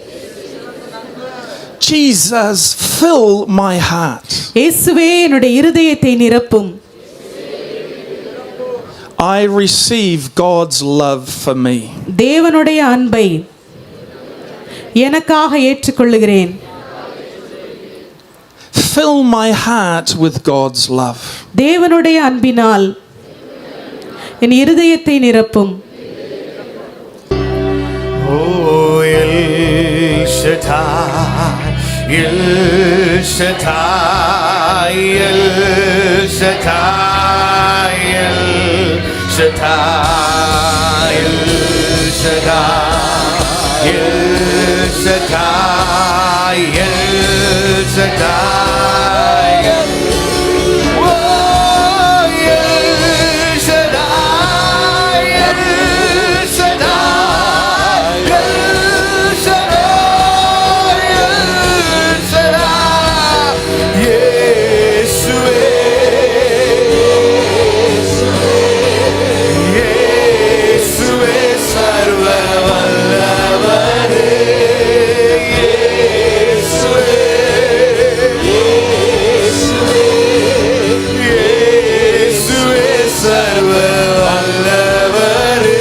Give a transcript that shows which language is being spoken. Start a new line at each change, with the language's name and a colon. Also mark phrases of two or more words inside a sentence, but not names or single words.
English: Jesus, fill my heart.
Tamil: இயேசுவே என்னுடைய இருதயத்தை நிரப்பும்.
English: I receive God's love for me.
Tamil: தேவனுடைய அன்பை எனக்காக ஏற்றுக்கொள்ளுகிறேன்.
English: Fill my heart with God's love.
Tamil: தேவனுடைய அன்பினால் என் இருதயத்தை நிரப்பும்.
English: Oh, El Shaddai, El Shaddai, El Shaddai, El Shaddai, El Shaddai, El Shaddai, El Shaddai. Oh, El Shaddai, El Shaddai, El Shaddai, El Shaddai.
Tamil: Yeshua, Yeshua, சர்வ வல்லவரே. Yeshua, Yeshua, சர்வ வல்லவரே.